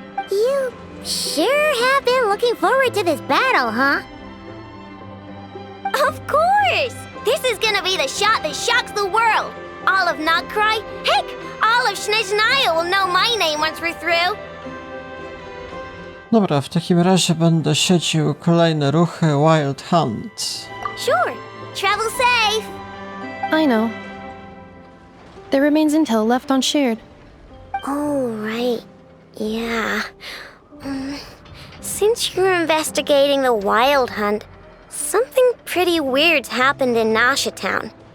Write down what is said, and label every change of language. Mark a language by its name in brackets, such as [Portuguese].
[English] You sure have been looking forward to this battle, huh? Of course! This is gonna be the shot that shocks the world. All of Nod-Krai, heck, all of Snezhnaya will know my name once we're through. [Polish] Dobra, w takim razie będę śledził kolejne ruchy Wild Hunt. [English] Sure. Travel safe. I know. There remains intel left unshared. Oh, right. Yeah. Since you're investigating the Wild Hunt, something pretty weird's happened in Nasha Town.